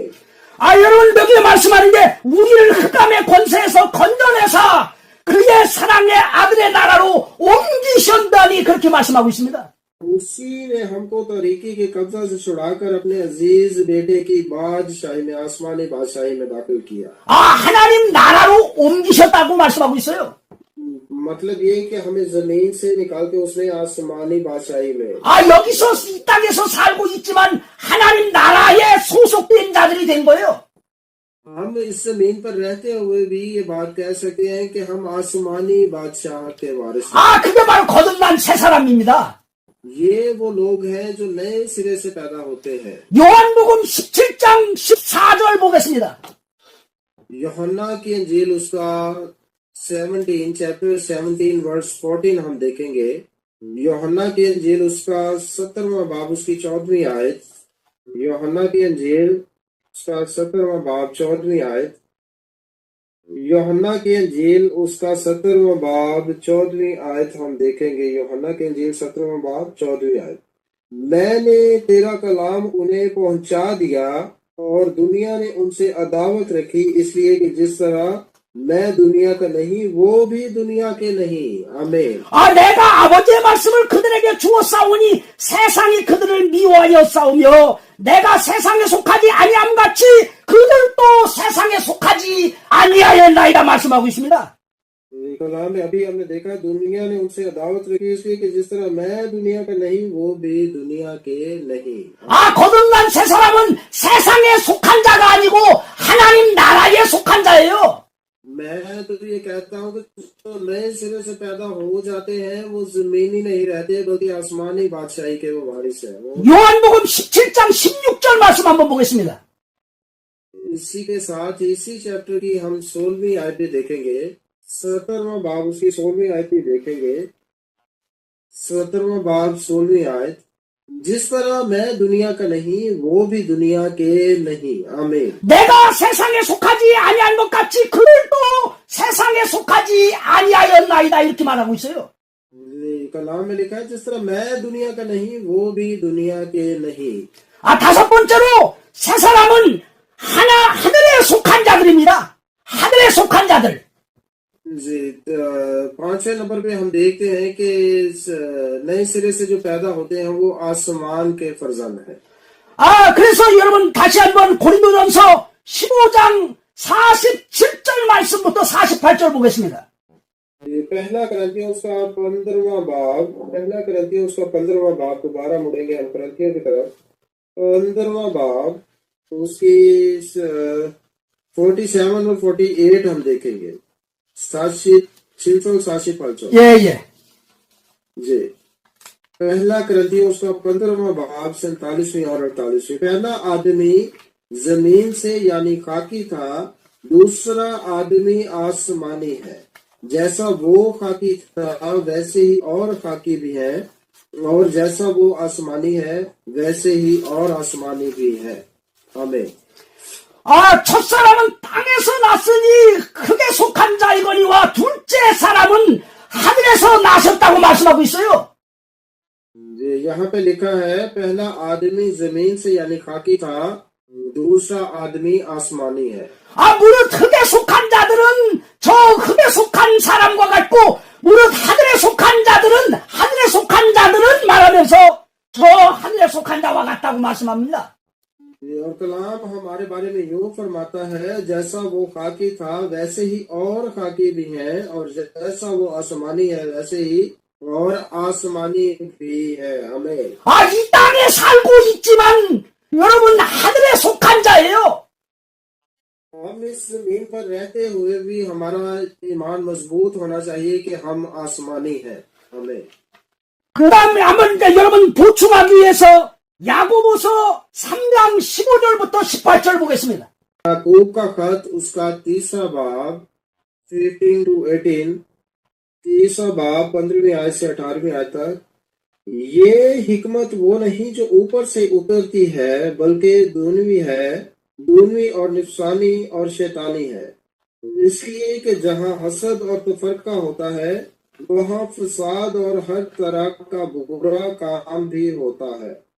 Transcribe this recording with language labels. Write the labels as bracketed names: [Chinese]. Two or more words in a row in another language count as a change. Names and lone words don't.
[Hindi] आमीन। [Korean] 여러분 여기 말씀하는 게 우리를 흑암의 권세에서 건져내서 그의 사랑의 아들의 나라로 옮기셨다니 그렇게 말씀하고 있습니다. [Hindi] उसी ने हमको तरीके के कब्जा से छुड़ाकर अपने अजीज बेटे की बादशाही में आसमानी बादशाही में दाखिल किया। [Korean] 하나님 나라로 옮기셨다고 말씀하고 있어요. [Hindi] मतलब ये कि हमें जमीन से निकाल के उसने आसमानी बादशाही में [Korean] 여기서 이 땅에서 살고 있지만 하나님 나라에 소속된 자들이 된 거예요. [Hindi] हम इस जमीन पर रहते हुए भी ये बात कह सकते हैं कि हम आसमानी बादशाह के वारिस हैं। [Korean] 그게 바로 거듭난 새 사람입니다. [Hindi] ये वो लोग हैं जो नए सिरे से पैदा होते हैं। [Korean] 요한복음 17장 14절 보겠습니다. [Hindi] यूहन्ना की अंजील उसका 17 चैप्टर 17 वर्स 14 हम देखेंगे। यूहन्ना की अंजील उसका 17वां बाब उसकी 14वीं आयत। यूहन्ना की अंजील उसका 17वां बाब 14वीं आयत। यूहन्ना की अंजील उसका 17वां बाब 14वीं आयत हम देखेंगे। यूहन्ना की अंजील 17वां बाब 14वीं आयत। मैंने तेरा कलाम उन्हें पहुंचा दिया और दुनिया ने उनसे अदावत रखी, इसलिए कि जिस तरह मैं दुनिया का नहीं वो भी दुनिया के नहीं। आमीन। [Korean] 내가 아버지의 말씀을 그들에게 주었사오니 세상이 그들을 미워하였사오며 내가 세상에 속하지 아니함같이 그들도 세상에 속하지 아니하였나이다 말씀하고 있습니다. [Hindi] कलाम में अभी हमने देखा दुनिया ने उनसे अदावत रखी, इसलिए कि जिस तरह मैं दुनिया का नहीं वो भी दुनिया के नहीं। [Korean] 거듭난 새 사람은 세상에 속한 자가 아니고 하나님 나라에 속한 자예요. [Hindi] मैं तो ये कहता हूँ कि जो नए सिरे से पैदा हो जाते हैं वो जमीनी नहीं रहते बल्कि आसमानी बादशाही के वो वारिस है। वो [Korean] 요한복음 17장 16절 말씀 한번 보겠습니다. [Hindi] इसी के साथ इसी चैप्टर की हम 16वीं आयत भी देखेंगे। 17वां बाब उसकी 16वीं आयत भी देखेंगे। 17वां बाब 16वीं आयत। जिस तरह मैं दुनिया का नहीं वो भी दुनिया के नहीं। आमीन। [Korean] 내가 세상에 속하지 아니한 것 같이 그들도 세상에 속하지 아니하였나이다 이렇게 말하고 있어요. [Hindi] कलाम में लिखा है जिस तरह मैं दुनिया का नहीं वो भी दुनिया के नहीं। [Korean] 다섯 번째로 새 사람은 하늘에 속한 자들입니다. 하늘에 속한 자들. [Hindi] जी, 5वें नंबर पे हम देखते हैं कि नए सिरे से जो पैदा होते हैं वो आसमान के फर्जंद हैं। [Korean] 그래서 여러분 다시 한번 고린도전서 15장 47절 말씀부터 48절 보겠습니다. [Hindi] पहला करंथियों उसका 15वां बाब दोबारा मुड़ेंगे हम करंथियों की तरफ। 15वां बाब उसकी 47 और 48 हम देखेंगे। 47 [Korean] 예. [Hindi] जी, पहला करंथियों उसका 15वां बाब 47वीं और 48वीं। पहला आदमी जमीन से यानी खाकी था, दूसरा आदमी आसमानी है। जैसा वो खाकी था वैसे ही और खाकी भी है, और जैसा वो आसमानी है वैसे ही और आसमानी भी है। आमीन। [Korean] 첫 사람은 땅에서 났으니 흙에 속한 자이거니와 둘째 사람은 하늘에서 나셨다고 말씀하고 있어요. [Hindi] यहाँ पे लिखा है पहला आदमी जमीन से यानी खाकी था, दूसरा आदमी आसमानी है। [Korean] 무릇 흙에 속한 자들은 저 흙에 속한 사람과 같고 무릇 하늘에 속한 자들은 말하면서 저 하늘에 속한 자와 같다고 말씀합니다. [Hindi] और कलाम हमारे बारे में यूं फरमाता है जैसा वो खाकी था वैसे ही और खाकी भी है, और जैसा वो आसमानी है वैसे ही और आसमानी भी है। हमें [Korean] 이 땅에 살고 있지만 여러분 하늘에 속한 자예요. [Hindi] हम इस जमीन पर रहते हुए भी हमारा ईमान मजबूत होना चाहिए कि हम आसमानी हैं। हमें [Korean] 그 다음에 한번 여러분 보충하기 위해서 야고보서 3장 15절부터 18절 보겠습니다. [Hindi] याकूब का खत उसका 3रा बाब 15 to 18, 3रा बाब 15वीं आयत से 18वीं आयत तक। ये हिकमत वो नहीं जो ऊपर से उतरती है बल्कि दूनवी और निफसानी और शैतानी है, इसलिए कि जहाँ हसद और तफरका होता है वहाँ फसाद और हर तरह का बुरा काम भी होता है।